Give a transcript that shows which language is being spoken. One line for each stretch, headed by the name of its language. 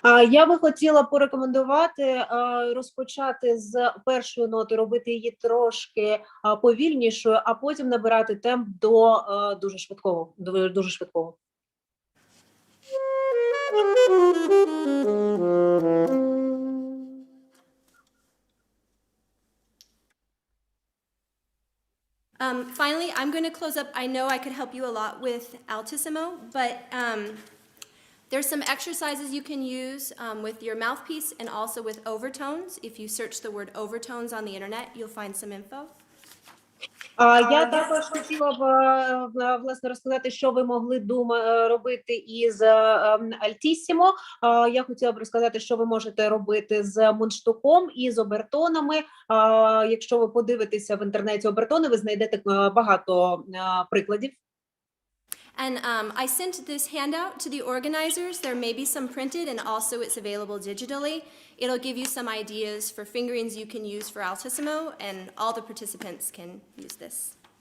Ukrainian: Я би хотіла порекомендувати розпочати з першої ноти, робити її трошки повільнішою, а потім набирати темп до дуже швидкого.
English: Finally, I'm going to close up. I know I could help you a lot with Altissimo, but there's some exercises you can use with your mouthpiece and also with overtones. If you search the word overtones on the internet, you'll find some info.
Ukrainian: Я також хотіла б власне розказати, що ви могли робити із Альтісімо. Я хотіла б розказати, що ви можете робити з мундштуком і з обертонами. Якщо ви подивитеся в інтернеті обертони, ви знайдете багато прикладів.
English: And I sent this handout to the organizers. There may be some printed, and also it's available digitally. It'll give you some ideas for fingerings you can use for Altissimo, and all the participants can use this.